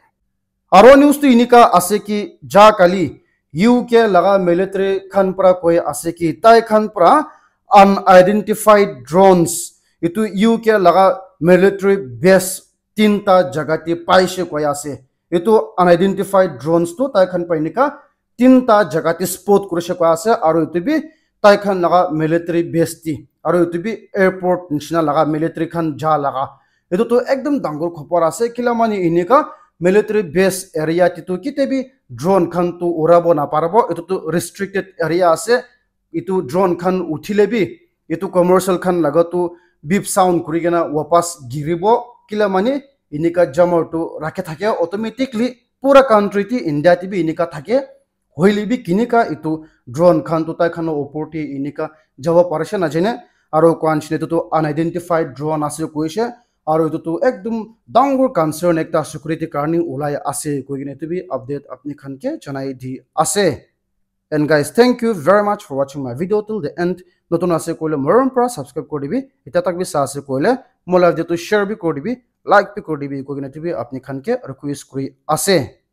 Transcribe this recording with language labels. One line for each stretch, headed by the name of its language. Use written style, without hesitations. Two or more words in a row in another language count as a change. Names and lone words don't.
Naga Pidgin: aro news tu inika ase ki ja kali UK laga military khan pra koi ase ki tai khan pra
English: unidentified drones
Naga Pidgin: etu UK laga
English: military base
Naga Pidgin: tinta jagati paise koi ase etu
English: unidentified drones
Naga Pidgin: tu tai khan pa inika tinta jagati spot kurishe koi ase aro etu bi tai khan laga military base ti aro etu bi airport nishina laga military khan ja laga etu tu ekdom dangor khopor ase kila mani inika
English: military base area
Naga Pidgin: ti tu kitebi drone khan tu urabo na parabo etu tu
English: restricted area
Naga Pidgin: ase itu drone khan uthile bi itu commercial khan laga tu
English: beep sound
Naga Pidgin: kurigena wapas giribo kila mani inika jamor tu rakhe thake automatically pura country ti India ti bi inika thake hoili bi kinika itu drone khan tu tai khan opor ti inika jawab parasha na jene aro kwanchne tu
English: unidentified drone
Naga Pidgin: ase koise aro itu tu ekdum dangur concern ekta security karni ulai ase koigine tu bi update apni khan ke janai di ase
English: and guys thank you very much for watching my video till the end
Naga Pidgin: notun ase koile morom pra subscribe kodibi eta tak bi sa ase koile mola video tu share bi kodibi like bi kodibi koigine tu bi apni khan ke request kuri ase